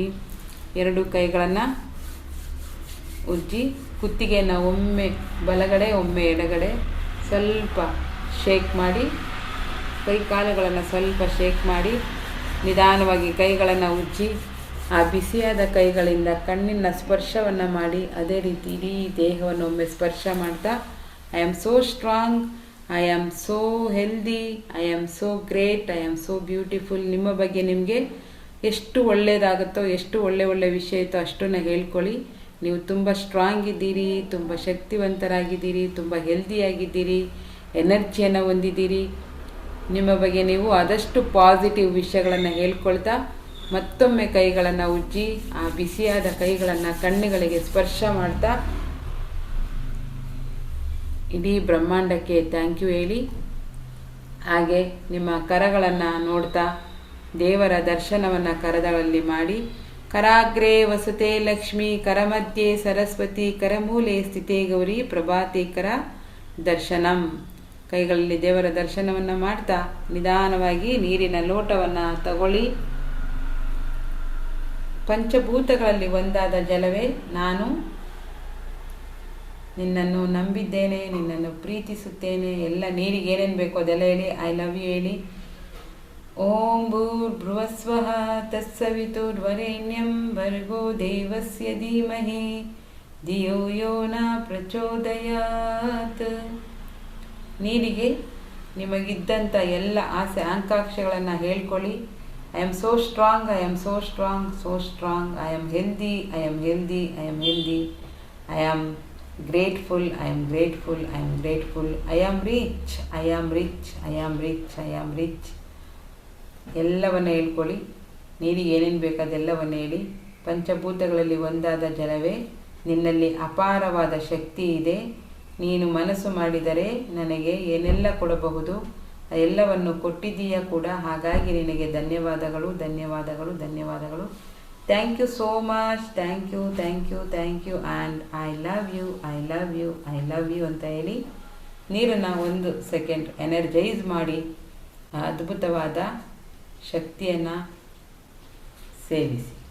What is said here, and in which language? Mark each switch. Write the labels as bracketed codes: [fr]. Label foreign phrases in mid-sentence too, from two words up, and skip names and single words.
[kn] 2 ಕೈಗಳನ್ನು ಉಜ್ಜಿ ಕುತ್ತಿಗೆಯನ್ನು ಒಮ್ಮೆ ಬಲಗಡೆ ಒಮ್ಮೆ ಎಡಗಡೆ ಸ್ವಲ್ಪ ಶೇಕ್ ಮಾಡಿ, ಕೈ ಕಾಲುಗಳನ್ನು ಸ್ವಲ್ಪ ಶೇಕ್ ಮಾಡಿ ನಿಧಾನವಾಗಿ ಕೈಗಳನ್ನು ಉಜ್ಜಿ ಆ ಬಿಸಿಯಾದ ಕೈಗಳಿಂದ ಕಣ್ಣಿನ ಸ್ಪರ್ಶವನ್ನು ಮಾಡಿ, ಅದೇ ರೀತಿ ಇಡೀ ದೇಹವನ್ನು ಒಮ್ಮೆ ಸ್ಪರ್ಶ ಮಾಡ್ತಾ [en] I am so strong, I am so healthy, I am so great, I am so beautiful. [kn] ನಿಮ್ಮ ಬಗ್ಗೆ ನಿಮಗೆ ಎಷ್ಟು ಒಳ್ಳೆಯದಾಗುತ್ತೋ, ಎಷ್ಟು ಒಳ್ಳೆ ವಿಷಯ ಇತ್ತೋ ಅಷ್ಟನ್ನು ಹೇಳ್ಕೊಳ್ಳಿ. ನೀವು ತುಂಬ ಸ್ಟ್ರಾಂಗ್ ಇದ್ದೀರಿ, ತುಂಬ ಶಕ್ತಿವಂತರಾಗಿದ್ದೀರಿ, ತುಂಬ ಹೆಲ್ದಿಯಾಗಿದ್ದೀರಿ, ಎನರ್ಜಿಯನ್ನು ಹೊಂದಿದ್ದೀರಿ. ನಿಮ್ಮ ಬಗ್ಗೆ ನೀವು ಆದಷ್ಟು ಪಾಸಿಟಿವ್ ವಿಷಯಗಳನ್ನು ಹೇಳ್ಕೊಳ್ತಾ ಮತ್ತೊಮ್ಮೆ ಕೈಗಳನ್ನು ಉಜ್ಜಿ ಆ ಬಿಸಿಯಾದ ಕೈಗಳನ್ನು ಕಣ್ಣುಗಳಿಗೆ ಸ್ಪರ್ಶ ಮಾಡ್ತಾ ಇಡೀ ಬ್ರಹ್ಮಾಂಡಕ್ಕೆ [en] thank you [kn] ಹೇಳಿ. ಹಾಗೆ ನಿಮ್ಮ ಕರಗಳನ್ನು ನೋಡ್ತಾ ದೇವರ ದರ್ಶನವನ್ನು ಕರದಲ್ಲಿ ಮಾಡಿ. [sa] ಕರಾಗ್ರೇ ವಸತೆ ಲಕ್ಷ್ಮೀ, ಕರಮಧ್ಯೆ ಸರಸ್ವತಿ, ಕರಮೂಲೆ ಸ್ಥಿತೇ ಗೌರಿ, ಪ್ರಭಾತೆ ಕರ ದರ್ಶನಂ. [kn] ಕೈಗಳಲ್ಲಿ ದೇವರ ದರ್ಶನವನ್ನು ಮಾಡ್ತಾ ನಿಧಾನವಾಗಿ ನೀರಿನ ಲೋಟವನ್ನು ತಗೊಳ್ಳಿ. ಪಂಚಭೂತಗಳಲ್ಲಿ ಒಂದಾದ ಜಲವೇ, ನಾನು ನಿನ್ನನ್ನು ನಂಬಿದ್ದೇನೆ, ನಿನ್ನನ್ನು ಪ್ರೀತಿಸುತ್ತೇನೆ. ಎಲ್ಲ ನೀರಿಗೆ ಏನೇನು ಬೇಕೋ ಅದೆಲ್ಲ ಹೇಳಿ. [en] I love you [kn] ಹೇಳಿ. [sa] ಓಂ ಭೂರ್ಭುವಸ್ವಃ ತತ್ಸವಿತುರ್ವರೆಣ್ಯಂ ಭರ್ಗೋ ದೇವಸ್ಯ ಧೀಮಹಿ ಧಿಯೋ ಯೋ ನ ಪ್ರಚೋದಯಾತ್. [kn] ನೀರಿಗೆ ನಿಮಗಿದ್ದಂಥ ಎಲ್ಲ ಆಸೆ ಆಕಾಂಕ್ಷೆಗಳನ್ನು ಹೇಳ್ಕೊಳ್ಳಿ. [en] I am so strong, I am so strong, so strong. I am healthy, I am healthy, I am healthy. I am grateful, I am grateful, I am grateful. I am rich, I am rich, I am rich, I am rich. [kn] ಎಲ್ಲವನ್ನು ಹೇಳ್ಕೊಳ್ಳಿ. ನೀರಿಗೆ ಏನೇನು ಬೇಕು ಅದೆಲ್ಲವನ್ನು ಹೇಳಿ. ಪಂಚಭೂತಗಳಲ್ಲಿ ಒಂದಾದ ಜಲವೇ, ನಿನ್ನಲ್ಲಿ ಅಪಾರವಾದ ಶಕ್ತಿ ಇದೆ. ನೀನು ಮನಸ್ಸು ಮಾಡಿದರೆ ನನಗೆ ಏನೆಲ್ಲ ಕೊಡಬಹುದು, ಎಲ್ಲವನ್ನು ಕೊಟ್ಟಿದ್ದೀಯ ಕೂಡ. ಹಾಗಾಗಿ ನಿನಗೆ ಧನ್ಯವಾದಗಳು, ಧನ್ಯವಾದಗಳು, ಧನ್ಯವಾದಗಳು. [en] Thank you so much. Thank you, thank you, thank you. and I love you, I love you, I love you [kn] ಅಂತ ಹೇಳಿ ನೀರನ್ನು 1 [en] second energize [kn] ಮಾಡಿ ಆ ಅದ್ಭುತವಾದ ಶಕ್ತಿಯನ್ನು ಸೇವಿಸಿ.